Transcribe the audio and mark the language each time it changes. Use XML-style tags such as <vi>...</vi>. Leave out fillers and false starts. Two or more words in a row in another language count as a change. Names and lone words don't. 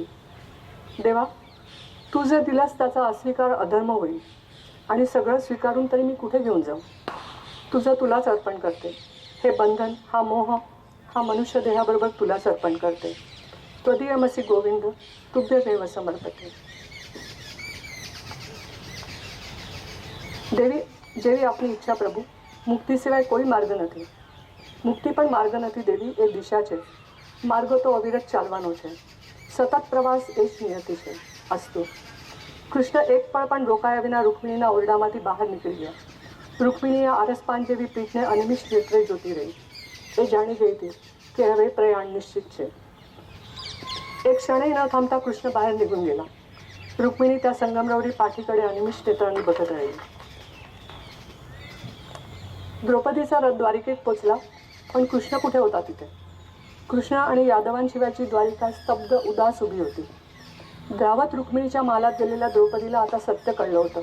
<mr>देवा, तू जर दिलास त्याचा अस्वीकार अधर्म होईल आणि सगळं स्वीकारून तरी मी कुठे घेऊन जाऊ? तुझं तुलाच अर्पण करते. हे बंधन, हा मोह, हा मनुष्य देहाबरोबर तुलाच अर्पण करते.</mr> <sa>त्वदीयमसि गोविंद तुभ्यमेव समर्पते.</sa> <gu>દેવી, જેવી આપની ઈચ્છા પ્રભુ. મુક્તિ સિવાય કોઈ માર્ગ નથી. મુક્તિ પણ માર્ગ નથી દેવી, એ દિશા છે. માર્ગો તો અવિરત ચાલવાનો છે. સતત પ્રવાસ એ જ નિયતિ છે. અસ્તુ. કૃષ્ણ એક પળ પણ રોકાયા વિના રૂકમિણીના ઓરડામાંથી બહાર નીકળી ગયા. રૂકમિણીએ આરસપાન જેવી પીઠને અનિમિષ નેત્રે જોતી રહી. એ જાણી ગઈ હતી કે હવે પ્રયાણ નિશ્ચિત છે. એક ક્ષણે ન થામતા કૃષ્ણ બહાર નીકળી ગયેલા.</gu> <mr>રૂકમિણી त्या संगमरवरी पाठीकडे अनिमिष नेत्रांनी बघत राहिली. द्रौपदीचा रथ द्वारिकेत पोचला, पण कृष्ण कुठे होता तिथे? कृष्ण आणि यादवांशिवायची द्वारिका स्तब्ध उदास उभी होती. धावत रुक्मिणीच्या मालात गेलेल्या द्रौपदीला आता सत्य कळलं होतं.</mr>